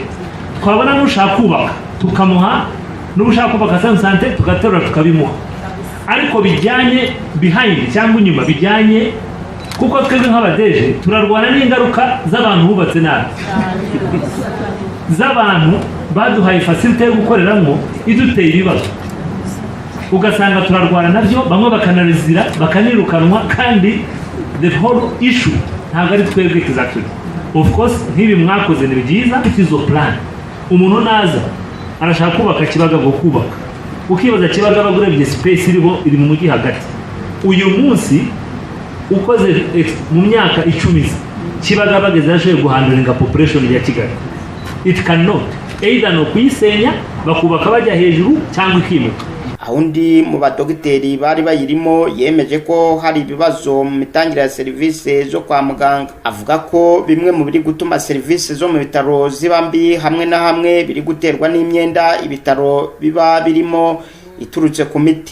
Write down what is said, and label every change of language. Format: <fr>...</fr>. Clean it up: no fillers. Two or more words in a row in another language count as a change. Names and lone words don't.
<rw>Twabona n'ushaka kubaka tukamuha, n'ushaka kubaka santé tugaterura tukabimuha, ariko bijyanye behind cyangwa inyuma bijyanye, kuko twebwe nk'abadeje turarwana n'ingaruka z'abantu bubatse nabi, z'abantu baduhaye facility yo gukoreramo iduteye ibibazo, ugasanga turarwana nabyo, bamwe bakanarezira bakanirukanwa, kandi</rw> <en>the whole issue</en> <rw>ntabwo ari twebwe exactly.</rw> <en>Of course</en> <rw>nk'ibi mwakoze ni byiza,</rw> <en>it is a plan.</en> <rw>Umuntu naza arashaka kubaka Kibagabaga, kubaka ukibaza Kibagabaga urebye space iri mu mujyi hagati. Uyu munsi ukoze mu myaka 10 Kibagabaga zashoboye guhandlinga population ya Kigali.</rw> <en>It cannot either</en> <rw>no kuyisenya bakubaka bajya hejuru cyangwa ikimuka. Undi mu badogiteri bari bayirimo yemeje ko hari ibibazo mu mitangire ya serivisi zo kwa muganga. Avuga ko bimwe mu biri gutuma serivisi zo mu bitaro ziba mbi hamwe na hamwe biri guterwa n'imyenda ibitaro biba birimo iturutse ku miti.</rw>